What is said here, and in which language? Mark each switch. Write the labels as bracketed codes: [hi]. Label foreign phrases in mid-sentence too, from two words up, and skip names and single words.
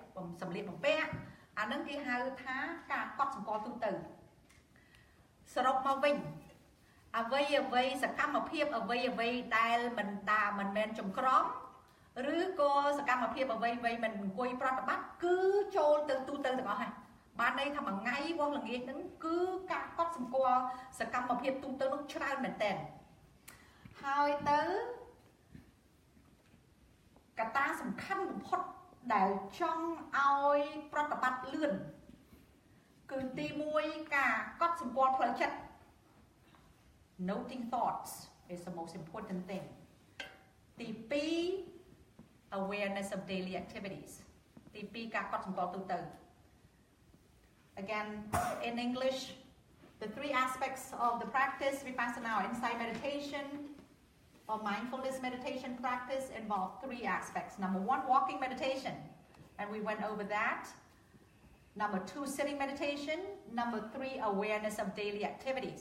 [km] សម្លៀកបំពាក់អាហ្នឹងគេហៅថាការកត់សម្គាល់ទូទៅសរុបមកវិញអ្វីសកម្មភាពអ្វីដែលមិនមែនចំក្រំឬក៏សកម្មភាពអ្វីមិនអង្គុយប្រតិបត្តិគឺចូលទៅទូទៅទាំងអស់ហើយបានន័យថាមួយថ្ងៃវោះល្ងាចហ្នឹងគឺការកត់សម្គាល់សកម្មភាពទូទៅនោះច្រើនមែនតើហើយទៅ កត្តាសំខាន់បំផុតដែលចង់ឲ្យប្រតិបត្តិលឿនគឺទី1ការកត់សម្គាល់ផ្លូវចិត្ត [en] Noting thoughts is the most important thing. ទី2 awareness of daily activities. [km] ទី2ការកត់សម្គាល់ទូទៅ [en] Again in English the three aspects of the practice vipassana or insight meditation or mindfulness meditation practice involve three aspects. Number 1 walking meditation and we went over that. Number 2 sitting meditation. Number 3 awareness of daily activities.